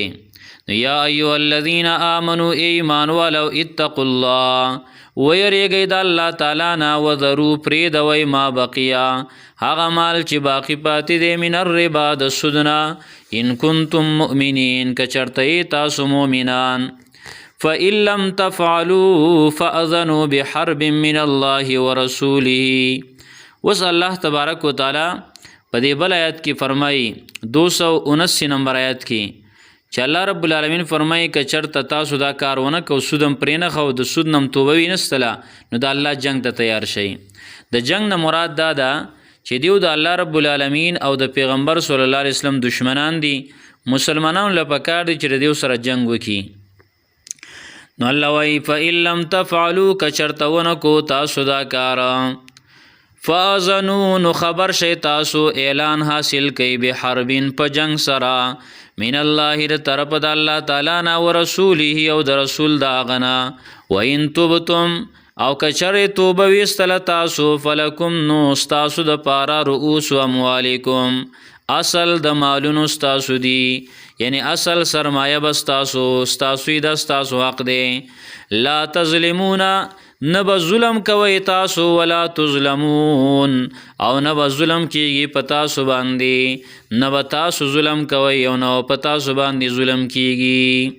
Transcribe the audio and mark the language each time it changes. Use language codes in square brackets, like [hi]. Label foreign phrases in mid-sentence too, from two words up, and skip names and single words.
[ar] یا ایها الذین آمنوا [ps] ایمان والو [ar] اتقوا الله [ps] ویریږئ د الله تعالی نه، وذروا پرېږدئ [ar] ما بقیا [ps] هغه مال چې باقی پاتې دی [ar] من الربا [ps] د سودنا [ar] ان کنتم مؤمنین [ps] که چېرته یې تاسو مؤمنان. [ar] فإن لم تفعلوا فأذنوا بحرب من الله ورسوله. [ps] اوس [ar] الله تبارک وتعالی [ps] په دې بل آیت کې فرمایي 279 نمبر آیت کې چې [ar] الله رب العالمین [ps] فرمایي که چېرته تاسو دا کار ونه کو، سودم پرې نه خو د سود نه توبه وینستله نو د الله جنگ ته تیار شئ. د جنگ نه مراد دا ده چې دیو د [ar] الله رب العالمین [ps] او د پیغمبر [ar] صلی الله علیه وسلم [ps] دشمنان دي، مسلمانانو له پکار دي چې د دیو سره جنگ وکړي. نو الله وایي [ar] فإن لم تفعلوا [ps] که چېرته ونه کو تاسو دا کار، فاذنوا نو خبر شئ تاسو اعلان حاصل کوي بحربین په جنگ سره [ar] من الله [ps] د طرف د الله تعالی نه ورسوله او د رسول د هغه نه. [ar] وإن تبتم [ps] او کچره توبه ویستله تاسو فلکم نو ستاسو د پاره [ar] رؤوس اموالکم [ps] اصل د مالونو ستاسو دی، یعنی اصل سرمایه به ستاسو د ستاسو حق دی. [ar] لا تظلمون [ps] نه به ظلم کوئ تاسو، [ar] ولا تظلمون [ps] او نه به ظلم کیږي په تاسو باندې، نه به تاسو ظلم کوئ او نه په تاسو باندې ظلم کیږي.